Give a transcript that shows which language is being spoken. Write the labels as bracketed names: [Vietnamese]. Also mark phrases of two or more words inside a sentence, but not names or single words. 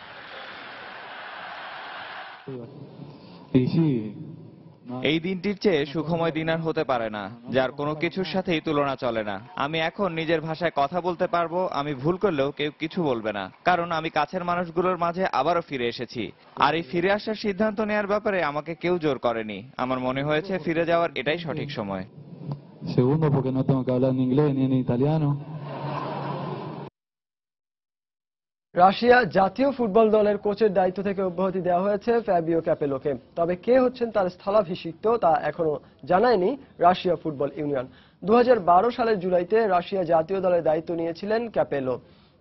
[Bangla] এই দিনটির চেয়ে সুখময় দিন আর হতে পারে না, যার কোনো কিছুর সাথেই তুলনা চলে না। আমি এখন নিজের ভাষায় কথা বলতে পারবো, আমি ভুল করলেও কেউ কিছু বলবে না, কারণ আমি কাছের মানুষগুলোর মাঝে আবারও ফিরে এসেছি। আর এই ফিরে আসার সিদ্ধান্ত নেওয়ার ব্যাপারে আমাকে কেউ জোর করেনি। আমার মনে হয়েছে ফিরে যাওয়ার এটাই সঠিক সময়। [Spanish] Segundo, porque no tengo que hablar ni inglés ni en italiano. [Bangla] রাশিয়া জাতীয় ফুটবল দলের কোচের দায়িত্ব থেকে অব্যাহতি দেওয়া হয়েছে ফ্যাবিও ক্যাপেলোকে। তবে কে হচ্ছেন তার স্থলাভিষিক্ত তা এখনো জানায়নি রাশিয়া ফুটবল ইউনিয়ন। 2012 সালের জুলাইতে রাশিয়া জাতীয় দলের দায়িত্ব নিয়েছিলেন ক্যাপেলো।